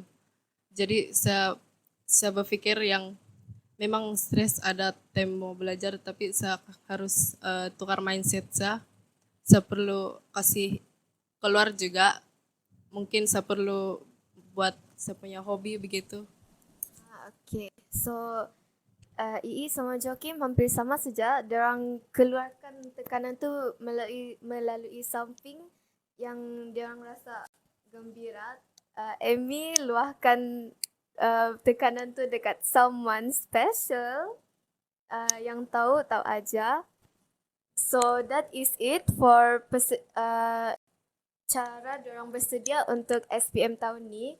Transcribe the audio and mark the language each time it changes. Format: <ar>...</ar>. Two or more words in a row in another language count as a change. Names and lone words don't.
<ms>Jadi saya berpikir yang memang stres ada time mau belajar, tapi saya harus tukar mindset saya. Saya perlu kasih keluar juga. Mungkin saya perlu buat saya punya hobi begitu. Okay. So, Ii sama Joakim hampir sama saja. Diorang keluarkan tekanan tu melalui something yang diorang rasa gembira. Amy luahkan tekanan tu dekat</ms> <en>someone special</en> <ms>yang tahu aja.</ms> <en>So that is it for</en> <ms>cara diorang bersedia untuk SPM tahun ni.</ms>